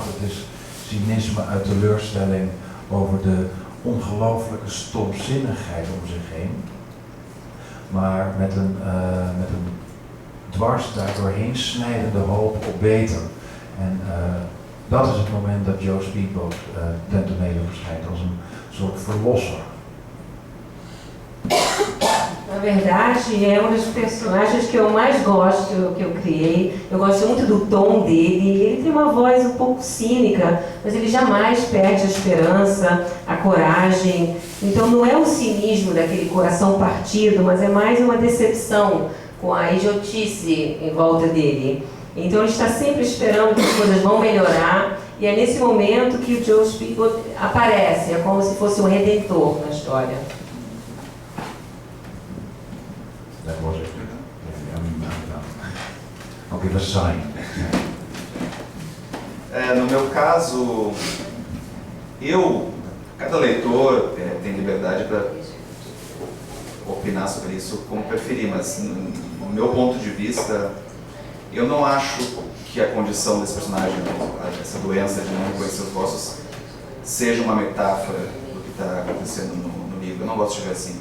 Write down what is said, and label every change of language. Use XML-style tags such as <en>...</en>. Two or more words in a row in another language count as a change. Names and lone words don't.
<nl>Het is cynisme uit teleurstelling over de ongelooflijke stomzinnigheid om zich heen. Maar met een dwars daardoorheen snijdende hoop op beter. En dat is het moment dat Joe Speedboat ten tonele verschijnt als een soort verlosser.</nl> <pt>Na verdade, é um dos personagens que eu mais gosto, que eu criei. Eu gosto muito do tom dele. Ele tem uma voz um pouco cínica, mas ele jamais perde a esperança, a coragem. Então não é o cinismo daquele coração partido, mas é mais uma decepção com a idiotice em volta dele. Então ele está sempre esperando que as coisas vão melhorar. E é nesse momento que o Joe Speedboat aparece. É como se fosse um redentor na história.</pt> <nl>Dat was het.</nl> <en>I'll give a sign.</en> <pt>No meu caso, cada leitor tem liberdade para opinar sobre isso como preferir, mas no meu ponto de vista, eu não acho que a condição desse personagem, essa doença de não reconhecer os vossos, seja uma metáfora do que está acontecendo no livro. Eu não gosto de ver assim.</pt>